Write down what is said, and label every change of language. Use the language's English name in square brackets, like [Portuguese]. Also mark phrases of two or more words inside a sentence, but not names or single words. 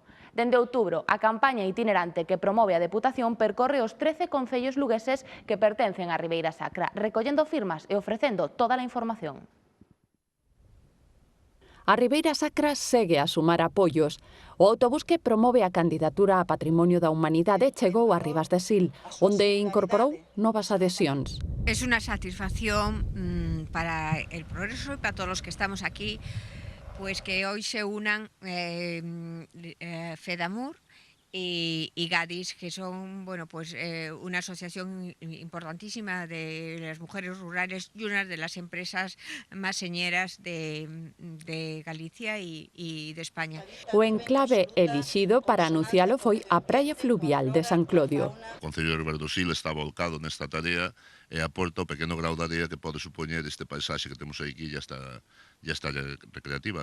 [Galician] Dende outubro, a campaña itinerante que promove a Deputación percorre os 13 concellos lugueses que pertencen á Ribeira Sacra, recollendo firmas e ofrecendo toda a información. A Ribeira Sacra segue a sumar apoios. O autobús que promove a candidatura a Patrimonio da Humanidade chegou a Ribas de Sil, onde incorporou novas adhesións. [Spanish] Es una satisfacción para el progreso y para todos los que estamos aquí, pues que hoy se unan FEDAMUR y Gadis, que son una asociación importantísima de las mujeres rurales y una de las empresas más señeras de Galicia y de España. [Galician] O enclave elixido para anuncialo foi a praia fluvial de San Clodio. O Concello de Ribas do Sil está volcado nesta tarea e aporta o pequeno grau de area que pode supoñer este paisaxe que temos aquí e esta recreativa.